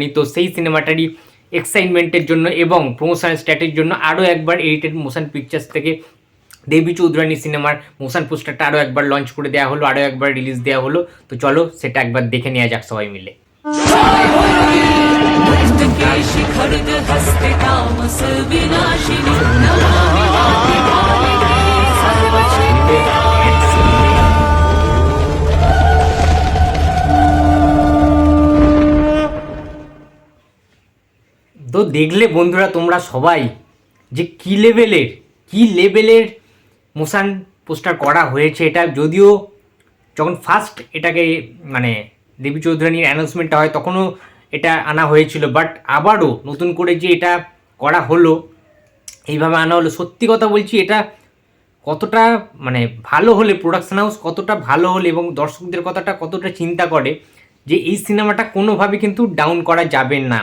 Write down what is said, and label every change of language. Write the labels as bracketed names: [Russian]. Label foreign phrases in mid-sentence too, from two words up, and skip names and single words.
[Bangla] তো সেই সিনেমাটারই এক্সাইটমেন্টের জন্য এবং [English] promotional strategy [Bangla] জন্য আরও একবার এডিটেড মোশন পিকচার্স থেকে দেবী চৌধুরানী সিনেমার [English] motion poster [Bangla] আরও একবার লঞ্চ করে দেওয়া হলো, আরও একবার রিলিজ দেওয়া হলো। তো চলো সেটা একবার দেখে নেওয়া যাক সবাই মিলে। [Sanskrit] लंकेश खड्ग हस्ते तामस विनाशिनी नमामि वाग्देवालिनी सर्वक्षेत्रे। [Bangla] তো দেখলে বন্ধুরা তোমরা সবাই যে কী লেভেলের [English] motion poster [Bangla] করা হয়েছে। এটা যদিও যখন ফার্স্ট এটাকে মানে দেবী চৌধুরানীর অ্যানাউন্সমেন্টটা হয় তখনও এটা আনা হয়েছিল, বাট আবারও নতুন করে যে এটা করা হলো, এইভাবে আনা হলো, সত্যি কথা বলছি এটা কতটা মানে ভালো হলে, [English] production house [Bangla] কতটা ভালো হলে এবং দর্শকদের কথাটা কতটা চিন্তা করে যে এই সিনেমাটা কোনোভাবে কিন্তু ডাউন করা যাবে না।